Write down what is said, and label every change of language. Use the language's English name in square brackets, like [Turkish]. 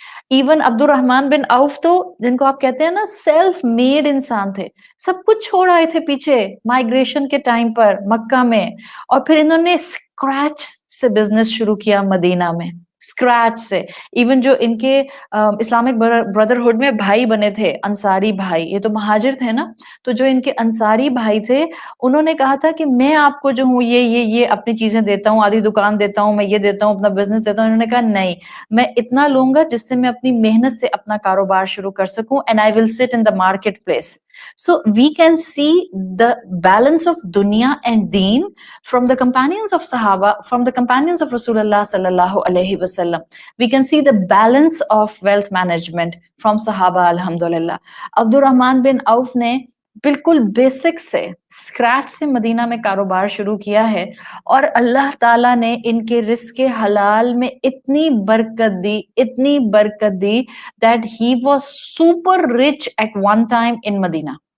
[Urdu] Even عبد الرحمن بن عوف تو جن کو آپ کہتے ہیں نا سیلف میڈ انسان تھے، سب کچھ چھوڑ آئے تھے پیچھے مائگریشن کے ٹائم پر مکہ میں، اور پھر انہوں نے اسکریچ سے بزنس شروع کیا مدینہ میں، اسکریچ سے۔ ایون جو ان کے اسلامک بردرہڈ میں بھائی بنے تھے، انصاری بھائی، یہ تو مہاجر تھے نا، تو جو ان کے انصاری بھائی تھے انہوں نے کہا تھا کہ میں آپ کو جو ہوں یہ اپنی چیزیں دیتا ہوں، آدھی دکان دیتا ہوں، میں یہ دیتا ہوں، اپنا بزنس دیتا ہوں۔ انہوں نے کہا نہیں، میں اتنا لوں گا جس سے میں اپنی محنت سے اپنا کاروبار شروع کر سکوں، [English] and I will sit in the marketplace. So we can see the balance of dunya and deen from the companions of Sahaba, from the companions of Rasulullah sallallahu alaihi wasallam. We can see the balance of wealth management from Sahaba, alhamdulillah. [Urdu] عبد الرحمن بن عوف نے بالکل basic سے scratch سے مدینہ میں کاروبار شروع کیا ہے، اور اللہ تعالیٰ نے ان کے رزق حلال میں اتنی برکت دی [English] that he was super rich at one time in [Urdu] Medina.